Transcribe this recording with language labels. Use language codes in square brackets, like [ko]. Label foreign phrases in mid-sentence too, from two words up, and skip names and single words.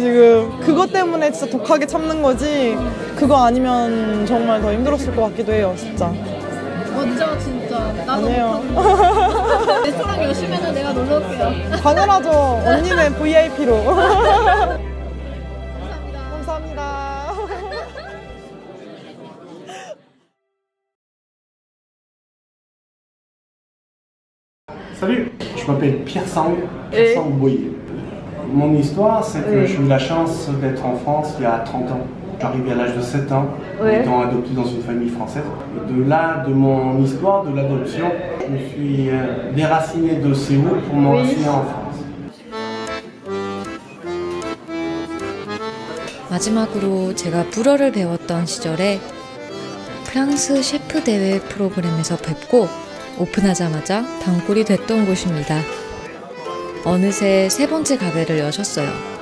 [ko] 지금 그것 때문에 진짜 독하게 참는 거지 그거 아니면 정말 더 힘들었을 것 같기도 해요. 진짜. 멋져 진짜. 나도 아니에요. 레스토랑 열시면은 내가 놀러 올게요. 당연하죠. 언니는 VIP로. 감사합니다. [fr] Salut, je m'appelle Pierre Sang Boyer. Mon histoire, c'est que j'ai eu la chance d'être en France il y a 30 ans. Je suis arrivé à l'âge de 7 ans, étant adopté dans une famille française. Et de là, de mon histoire, de l'adoption, je me suis déraciné de Séoul pour m'enraciner en France. [ko] 마지막으로 제가 불어를 배웠던 시절에 프랑스 셰프 대회 프로그램에서 뵙고 오픈하자마자 단골이 됐던 곳입니다. 어느새 3번째 가게를 여셨어요.